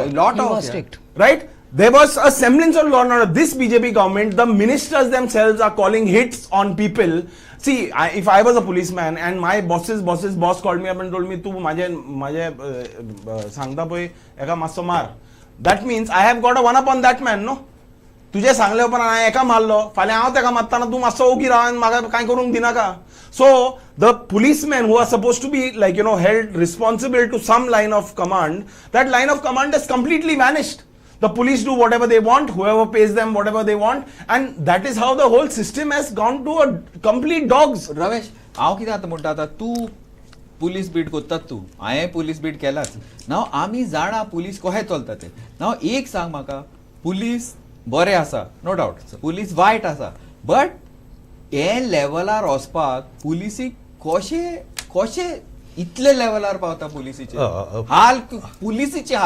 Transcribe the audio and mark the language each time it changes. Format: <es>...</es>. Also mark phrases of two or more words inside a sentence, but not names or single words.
<en>A lot of strict, right? There was a semblance of law and order. This BJP government, the ministers themselves are calling hits on people. See, if I was a policeman and my boss called me up and told me,</en> <kok>"तू माझे सांगता पळय एका मातसो मार."</kok> <en>That means I have got a one up on that man no.</en> <kok>तुझे सांगले उपरांत हांवें एका मारलो, फाल्यां हांव तेका मारतना तूं मातसो ओगी राव आनी म्हाका कांय करूंक दिनाका.</kok> <en>So the policemen who are supposed to be held responsible to some line of command, that line of command has completely vanished. The police do whatever they want, whoever pays them whatever they want, and that is how the whole system has gone to a complete dogs.</en> <kok>रमेश, हांव कितें आतां म्हणटा, आतां तूं पुलीस बीट कोत्तात, तूं हांवें पुलीस बीट केलाच. नाव आमी जाणा पुलीस कशें चलता ते. नाव एक सांग म्हाका, पुलीस बरें आसा,</kok> <en>no doubt,</en> <kok>पुलीस वायट आसा, बट हे लेवलार वचपाक पुलिसीक कशें इतले लेवलार पावता पुलिसीचे हाल, पुलिसीचे हाल.</kok>